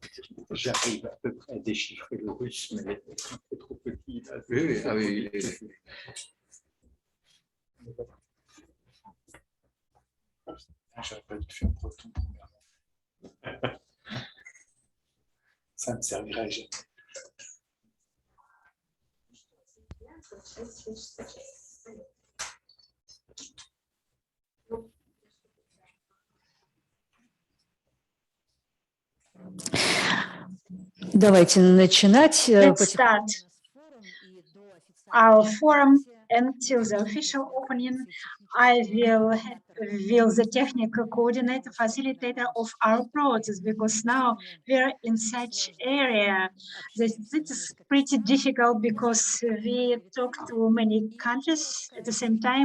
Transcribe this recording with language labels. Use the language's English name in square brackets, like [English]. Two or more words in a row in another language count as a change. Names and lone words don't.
[French] J'arrive à peu près à déchiffrer le russe, mais c'est trop petit. Là. Oui, oui, ah oui. J'aurais pas dû faire breton premièrement. Ça me servirait jamais. [Russian] Давайте начинать. [English] Let's start our forum. Until the official opening, I will the technical coordinator, facilitator of our process, because now we're in such area that it is pretty difficult because we talk to many countries at the same time.